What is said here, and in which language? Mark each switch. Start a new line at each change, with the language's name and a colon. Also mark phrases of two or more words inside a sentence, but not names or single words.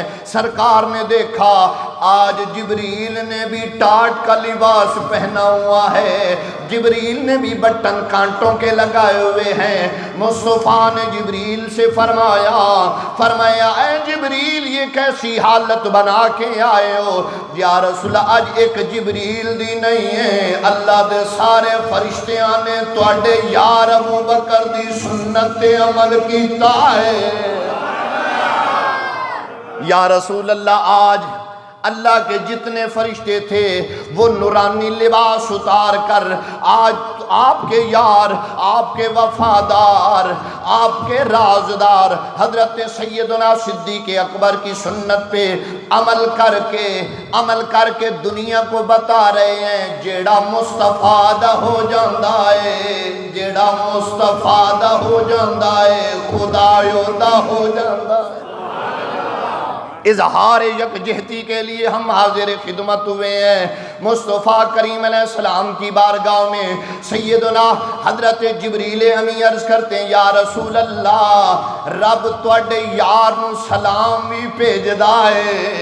Urdu: سرکار نے دیکھا آج جبریل نے بھی ٹاٹ کا لباس پہنا ہوا ہے، جبریل نے بھی بٹن کانٹوں کے لگائے ہوئے ہیں۔ مصطفیٰ نے جبریل سے فرمایا اے جبریل یہ کیسی حالت بنا کے آئے ہو؟
Arabic: یا رسول
Punjabi: آج ایک جبریل دی نہیں ہے، اللہ دے سارے فرشتیاں نے تواڈے یار ابو بکر دی سنت عمل کیتا ہے۔
Arabic: یا رسول اللہ
Urdu: آج اللہ کے جتنے فرشتے تھے وہ نورانی لباس اتار کر آج آپ کے یار، آپ کے وفادار، آپ کے رازدار حضرت سیدنا صدیق اکبر کی سنت پہ عمل کر کے دنیا کو بتا رہے ہیں
Punjabi: جیڑا مصطفیٰ دا ہو جاندا ہے، جیڑا مصطفیٰ دا ہو جاندا ہے خدایو دا ہو جاندا ہے۔
Urdu: اظہار یکجہتی کے لیے ہم حاضر خدمت ہوئے ہیں مصطفیٰ کریم علیہ السلام کی بارگاہ میں۔ سیدنا حضرت جبریل امی عرض کرتے ہیں
Arabic: یا رسول اللہ
Punjabi: رب تواڈے یار نو سلام بھی بھیجدا ہے۔